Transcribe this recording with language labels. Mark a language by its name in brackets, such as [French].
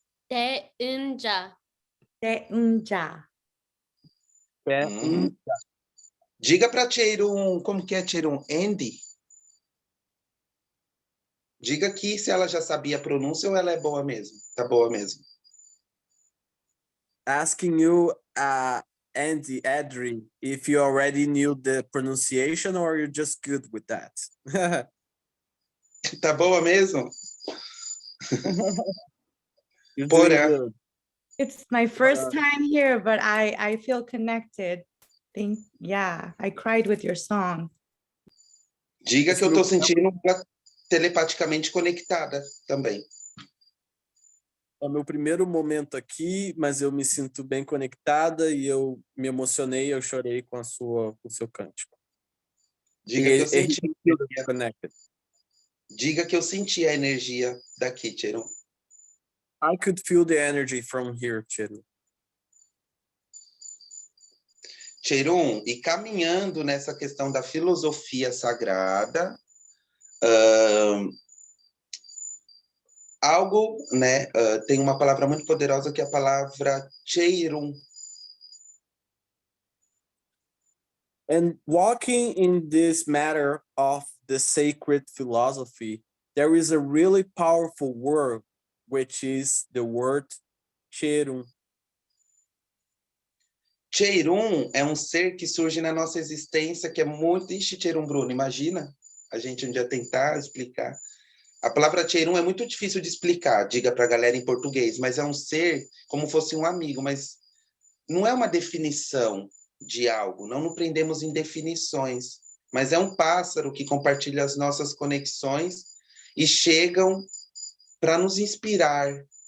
[Portuguese] Te-Inja. Te-Anja. Diga para Tcheirum, como que é Tcheirum? Andy? Diga aqui se ela já sabia a pronúncia ou ela é boa mesmo. Tá boa mesmo. [English] Asking you, Andy, Adri, if you already knew the pronunciation or you're just good with that. [Portuguese] Tá boa mesmo? [English] You're doing [Guarani] Porã. [English] good. It's my first time here, but I feel connected. Yeah, I cried with your song. [Portuguese] Diga que eu tô sentindo ela telepaticamente conectada também. É o meu primeiro momento aqui, mas eu me sinto bem conectada e eu me emocionei, eu chorei com o seu cântico. Diga que eu senti. [English] Connected. [Portuguese] Diga que eu senti a energia daqui, Tcheirum. [English] I could feel the energy from here, Chiru. [Portuguese] Tcheirum, e caminhando nessa questão da filosofia sagrada, algo, né, tem uma palavra muito poderosa que é a palavra Tcheirum. [English] And walking in this matter of the sacred philosophy, there is a really powerful word, which is the word Cherum. [Portuguese] Tcheirum é um ser que surge na nossa existência, que é muito... Ixi, Tcheirum, Bruno, imagina a gente um dia tentar explicar. A palavra Tcheirum é muito difícil de explicar, diga para a galera em português, mas é um ser como fosse um amigo, mas não é uma definição de algo, não nos prendemos em definições, mas é um pássaro que compartilha as nossas conexões e chegam para nos inspirar.